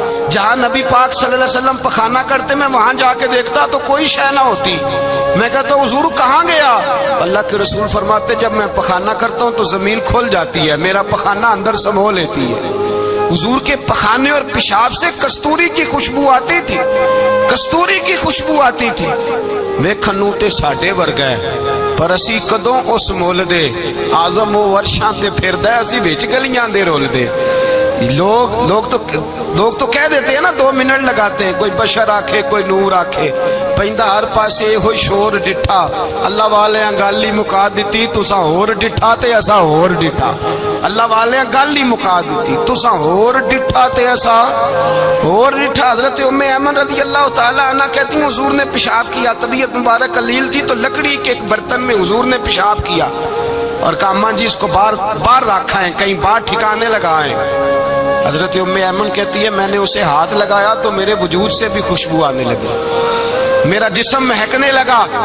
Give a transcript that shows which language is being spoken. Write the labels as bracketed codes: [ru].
[ur] جہاں نبی پاک صلی اللہ علیہ وسلم پخانہ کرتے میں وہاں جا کے دیکھتا تو کوئی شے نہ ہوتی. میں کہتا حضور کہاں گیا؟ اللہ کے رسول فرماتے جب میں پخانہ کرتا ہوں تو زمین کھل جاتی ہے, میرا پخانہ اندر سمو لیتی ہے. حضور کے پخانے اور پیشاب سے کستوری کی خوشبو آتی تھی, کستوری کی خوشبو آتی تھی. [pa] ویکھنوں تے ساڈے ورگا ہے پر اسی کدوں اس مول دے, آزم وہ ورشاں تے پھردا ہے اسی وچ گلیاں دے رول دے. [ur] لوگ تو کہہ دیتے ہیں نا 2 منٹ لگاتے ہیں, [pa] کوئی بشر آکھے کوئی نور آکھے, پیندا ہر پاسے ہوئی شور ڈٹھا. اللہ والے گالی مکا دیتی تساں ہور ڈٹھا تے اساں ہور ڈٹھا. اللہ والے گالی مکا دیتی تساں ہور ڈٹھا تے اساں ہور ڈٹھا. [ur] حضرت ام ایمن رضی اللہ تعالی عنہ کہتی ہیں حضور نے پیشاب کیا, طبیعت مبارک علیل تھی تو لکڑی کے ایک برتن میں حضور نے پیشاب کیا اور کہا اماں جی اس کو باہر رکھا ہے, کہیں باہر ٹھکانے لگائیں. حضرت ام ایمن کہتی ہے میں نے اسے ہاتھ لگایا تو میرے وجود سے بھی خوشبو آنے لگی, میرا جسم مہکنے لگا.